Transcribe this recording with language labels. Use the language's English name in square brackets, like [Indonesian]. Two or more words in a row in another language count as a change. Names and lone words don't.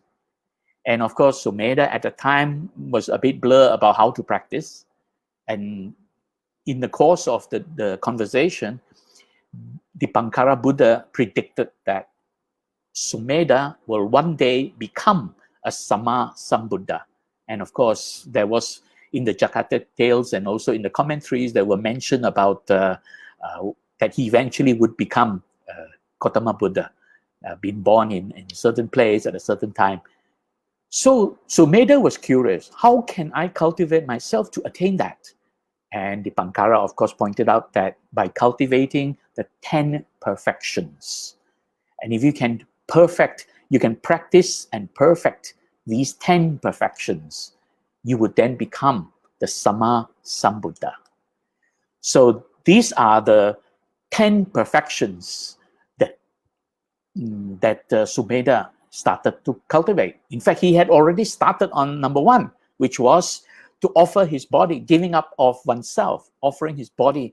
[English] And of course, Sumedha at the time was a bit blur about how to practice. And in the course of the conversation, Dipankara Buddha predicted that Sumedha will one day become a [Pali] samma-sambuddha. [English] And of course, there was in the Jakarta tales and also in the commentaries, there were mention about that he eventually would become Gautama Buddha, being born in a certain place at a certain time. So Sumedha was curious, how can I cultivate myself to attain that? And Dipankara, of course, pointed out that by cultivating the 10 perfections. And if you can you can practice and perfect these 10 perfections, you would then become the [Pali] samma-sambuddha. [English] So these are the 10 perfections that Sumedha started to cultivate. In fact, he had already started on number 1, which was to offer his body, giving up of oneself, offering his body.